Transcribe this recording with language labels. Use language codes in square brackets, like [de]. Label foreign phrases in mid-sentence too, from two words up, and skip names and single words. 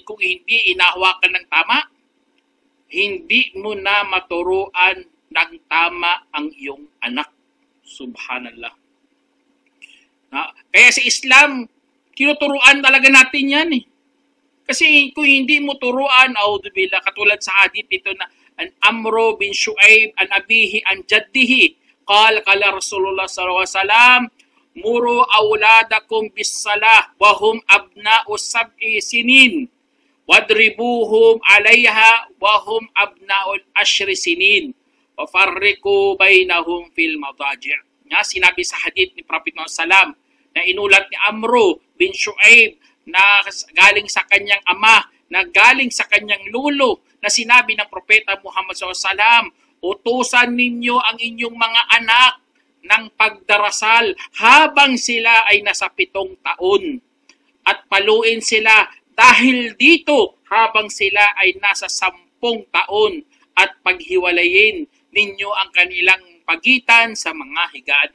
[tl] Kung hindi inahawakan ng tama, hindi mo na maturuan ng tama ang iyong anak. Subhanallah. Kaya sa Islam, tinuturuan talaga natin yan eh. Kasi kung hindi mo turuan, audzubillah, katulad sa hadith ito na [ar] عن عمرو بن شعيب عن أبيه عن جده قال رسول الله صلى الله عليه وسلم مروا أولادكم بالصلاة وهم أبناء سبع سنين واضربوهم عليها وهم أبناء عشر سنين وفرقوا بينهم في المضاجع'. [tl] Sinabi sa hadith ni Prophet Muhammad sallam na inulat ni Amro bin Shu'aib na galing sa kanyang ama na galing sa kanyang lulo na sinabi ng Propeta Muhammad SAW, utusan ninyo ang inyong mga anak ng pagdarasal habang sila ay nasa 7 taon at paluin sila dahil dito habang sila ay nasa 10 taon at paghiwalayin ninyo ang kanilang pagitan sa mga higaan.